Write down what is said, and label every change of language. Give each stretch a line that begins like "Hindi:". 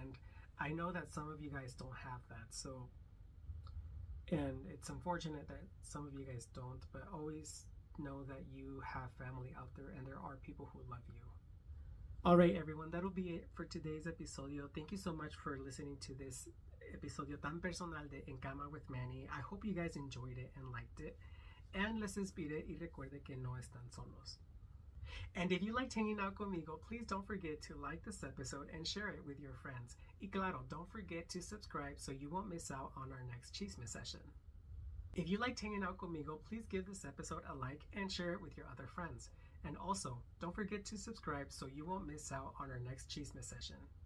English: And I know that some of you guys don't have that, so, and it's unfortunate that some of you guys don't, but always know that you have family out there, and there are people who love you. All right, everyone, that'll be it for today's episodio. Thank you so much for listening to this
Spanish: episodio tan personal de
English: En Cama with Manny. I hope you guys enjoyed it and liked it.
Spanish: And les inspire y recuerde que no están solos.
English: And if you liked hanging out conmigo, please don't forget to like this episode and share it with your friends.
Spanish: Y claro,
English: don't forget to subscribe so you won't miss out on our next chisme session. If you liked hanging out conmigo, please give this episode a like and share it with your other friends. And also, don't forget to subscribe so you won't miss out on our next chisme session.